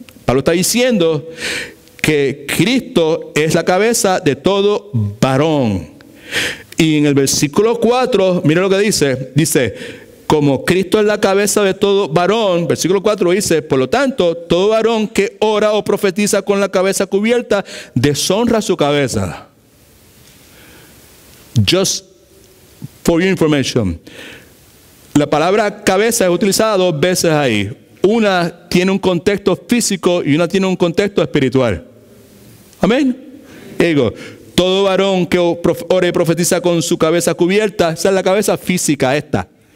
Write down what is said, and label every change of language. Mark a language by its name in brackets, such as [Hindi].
[Spanish] Pablo está diciendo que Cristo es la cabeza de todo varón. Y en el versículo 4, mira lo que dice. Dice, como Cristo es la cabeza de todo varón, versículo 4 dice, por lo tanto, todo varón que ora o profetiza con la cabeza cubierta, deshonra su cabeza. [English] Just for your information. [Spanish] La palabra cabeza es utilizada dos veces ahí. Una tiene un contexto físico y una tiene un contexto espiritual. Amén. Digo, todo varón que ore y profetiza con su cabeza cubierta, esa es la cabeza física esta.